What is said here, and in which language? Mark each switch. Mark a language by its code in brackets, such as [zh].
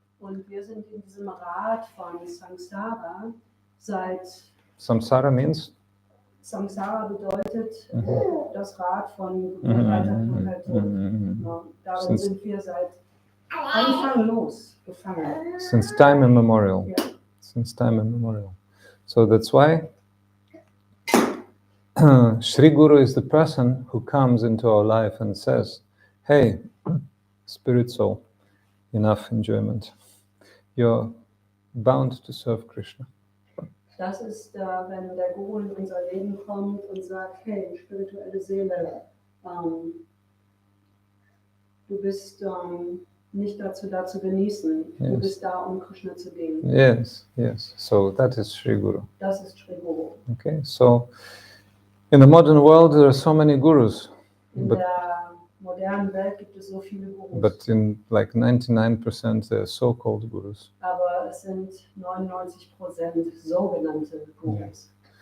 [de] Und wir sind in diesem Rad von Samsara seit... [en] Samsara means? [de] Samsara bedeutet das Rad von Geburt, Alter, Krankheit, Tod. Darin sind wir seit Anfang los gefangen. [en] Since time immemorial. [de] Ja. [en] Since time immemorial. So that's why Sri Guru is the person who comes into our life and says, hey, spirit soul, enough enjoyment. You're bound to serve Krishna. [de] Das ist, wenn der Guru in unser Leben kommt und sagt, hey, spirituelle Seele, du bist nicht dazu da zu genießen, du bist da, um Krishna zu dienen. [en] Yes. So that is Sri Guru. [de] Das ist Sri Guru. [en] Okay, so in the modern world there are so many gurus. [de] In der modernen Welt gibt es so viele Gurus. [en] But in like 99% they're so-called gurus. [de] Aber es sind 99% sogenannte Gurus.